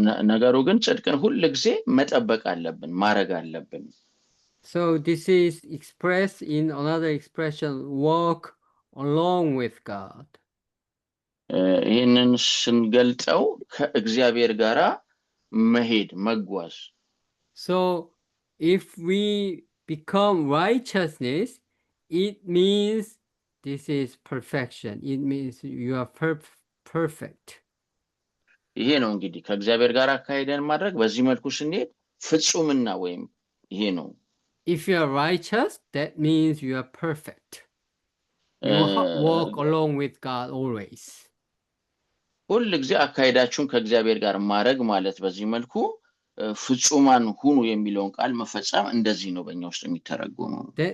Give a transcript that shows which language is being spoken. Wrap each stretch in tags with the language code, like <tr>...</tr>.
<am>ነገሩ ግን ጽድቅን ሁል ጊዜ መጠበቅ አለብን፣ ማድረግ አለብን።</am> <en>So this is expressed in another expression, walk along with God.</en> <am>ይህንን ስንገልጸው ከእግዚአብሔር ጋራ መሄድ መጓዝ።</am> <en>So if we become righteousness, it means this is perfection. It means you are perfect.</en> <am>ይሄ ነው እንግዲህ ከእግዚአብሔር ጋር አካሄደን ማድረግ። በዚህ መልኩ ስንሄድ ፍጹምና ወይም ይሄ ነው።</am> <en>If you are righteous, that means you are perfect. You walk along with God always.</en> <am>ሁል ጊዜ አካሄዳችሁን ከእግዚአብሔር ጋር ማድረግ ማለት በዚህ መልኩ ፍጹማን ሁኑ የሚለውን ቃል መፈጸም እንደዚህ ነው በእኛ ውስጥ የሚተረጎመው።</am>